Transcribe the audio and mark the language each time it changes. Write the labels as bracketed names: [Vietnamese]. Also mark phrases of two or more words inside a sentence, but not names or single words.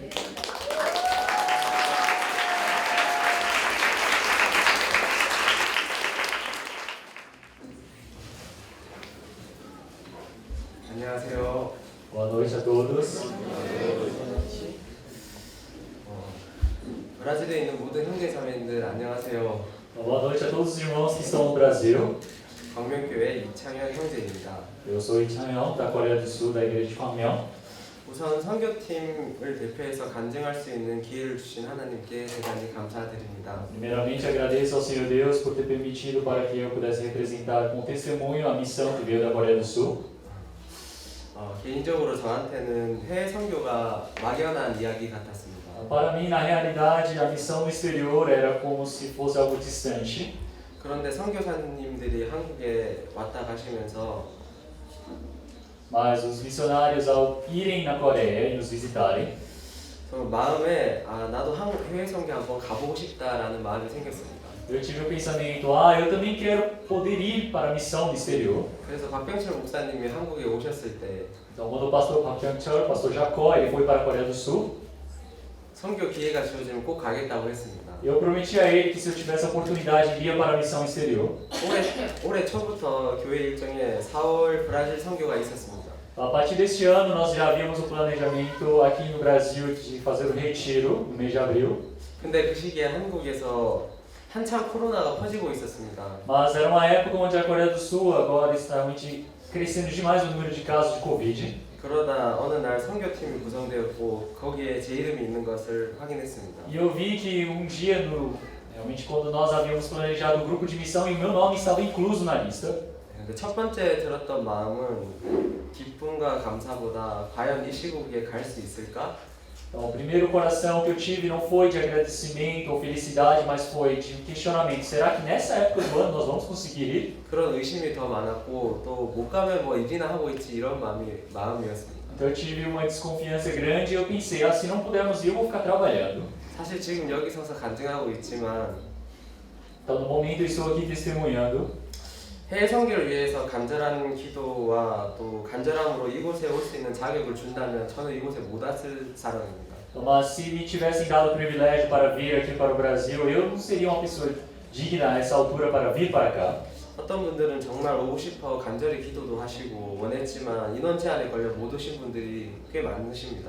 [Korean] 안녕하세요. [Portuguese] Boa noite a todos. [Korean] 브라질에 있는 모든 형제자매님들 안녕하세요. [Portuguese] Boa noite a todos os irmãos que estão no Brasil. [Korean] 광명교회 이창현 형제입니다. [Portuguese] Eu sou Ichanhyun, da Coreia do Sul, da igreja de Gwangmyeong. [Korean] 우선 선교팀을 대표해서 간증할 수 있는 기회를 주신 하나님께 대단히 감사드립니다. [Portuguese] Primeiramente, agradeço ao Senhor Deus por ter permitido para que eu pudesse representar com testemunho a missão que veio da Coreia do Sul. [Korean] 개인적으로 저한테는 해외 선교가 막연한 이야기 같았습니다. [Portuguese] Para mim, na realidade, a missão no exterior era como se fosse algo distante. [Korean] 그런데 선교사님들이 한국에 왔다 가시면서 [Portuguese] Mas os missionários, ao irem na Coreia e nos visitarem, [Korean] 저 마음에 나도 해외 선교 한번 가보고 싶다라는 마음이 생겼습니다. [Portuguese] eu tive o pensamento, eu também quero poder ir para a missão no exterior. [Korean] 그래서 박병철 목사님이 한국에 오셨을 때 [Portuguese] Então, quando o pastor Park Hyung-cheol, o pastor Jacó, ele foi para a Coreia do Sul, [Korean] 선교 기회가 주어지면 꼭 가겠다고 했습니다. [Portuguese] eu prometi a ele que se eu tivesse a oportunidade, iria para a missão exterior. [Korean] 올해 초부터 교회 일정에 4월 브라질 선교가 있었습니다. [Portuguese] A partir deste ano, nós já havíamos o planejamento aqui no Brasil de fazer o retiro no mês de abril. [Korean] 근데 그 시기에 한국에서 한참 코로나가 퍼지고 있었습니다. [Portuguese] Mas era uma época onde a Coreia do Sul agora está realmente crescendo demais o número de casos de Covid. [Korean] 그러다 어느 날 선교팀이 구성되었고 거기에 제 이름이 있는 것을 확인했습니다. [Portuguese] E eu vi que um dia, realmente quando nós havíamos planejado o grupo de missão, e o meu nome estava incluso na lista. [Korean] 첫 번째 들었던 마음은 기쁨과 감사보다 과연 이 시국에 갈 수 있을까? [Portuguese] Então, o primeiro coração que eu tive não foi de agradecimento ou felicidade, mas foi de um questionamento. Será que nessa época do ano nós vamos conseguir ir? [Korean] 그런 의심이 더 많았고 또 못 가면 뭐 일이나 하고 있지 이런 마음이었습니다. [Portuguese] Então eu tive uma desconfiança grande e eu pensei, se não pudermos ir, eu vou ficar trabalhando. [Korean] 사실 지금 여기 서서 간증하고 있지만 [Portuguese] Então no momento eu estou aqui testemunhando. [Korean] 해외 선교를 위해서 간절한 기도와 또 간절함으로 이곳에 올 수 있는 자격을 준다면 저는 이곳에 못 왔을 사람입니다. [Portuguese] Mas se me tivessem dado o privilégio para vir aqui para o Brasil, eu não seria uma pessoa digna a essa altura para vir para cá. [Korean] 어떤 분들은 정말 오고 싶어 간절히 기도도 하시고 원했지만 인원 제한에 걸려 못 오신 분들이 꽤 많으십니다.